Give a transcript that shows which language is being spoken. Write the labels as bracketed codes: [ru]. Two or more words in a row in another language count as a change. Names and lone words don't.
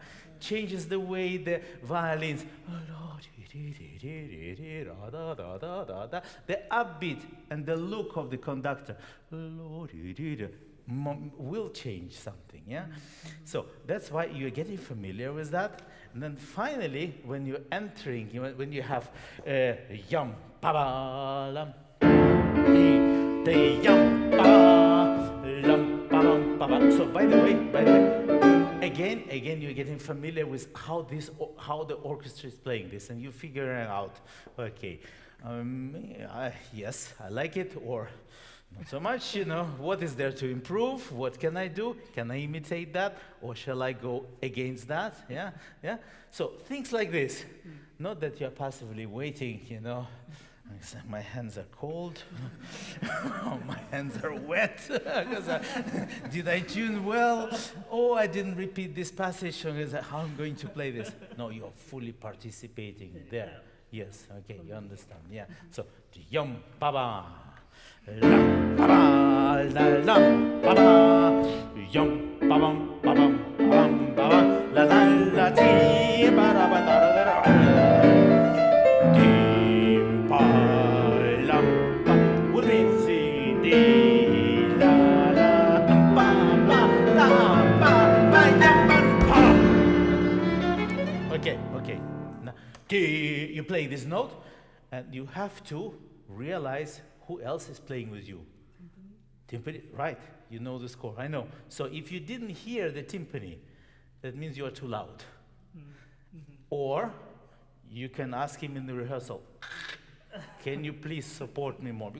[en] Changes the way the violins, the upbeat and the look of the conductor will change something, yeah? So that's why you're getting familiar with that. And then finally, when you're entering, when you have yum, ba ba lam, the yum, ba lam, ba bam, ba bam. So by the way, again, you're getting familiar with how the orchestra is playing this, and you figure it out. Okay, yes, I like it, or not so much, what is there to improve? What can I do? Can I imitate that? Or shall I go against that? Yeah? So things like this. Not that you're passively waiting, My hands are cold. My hands are wet. Did I tune well? Oh, I didn't repeat this passage. How I'm going to play this? No, you're fully participating there. Yes, okay, you understand. Yeah. So, yum, ba-ba. Lam ba ba la lam ba ba yum ba bam ba bam bam ba ba la la la ti ba ra ba da ra da ti ba lam ba uri si di la la ba ba da ba ba yum ba. Okay. Now you play this note, and you have to realize who else is playing with you? Timpani, right? You know the score. I know. So if you didn't hear the timpani, that means you are too loud. Or you can ask him in the rehearsal, can you please support me more?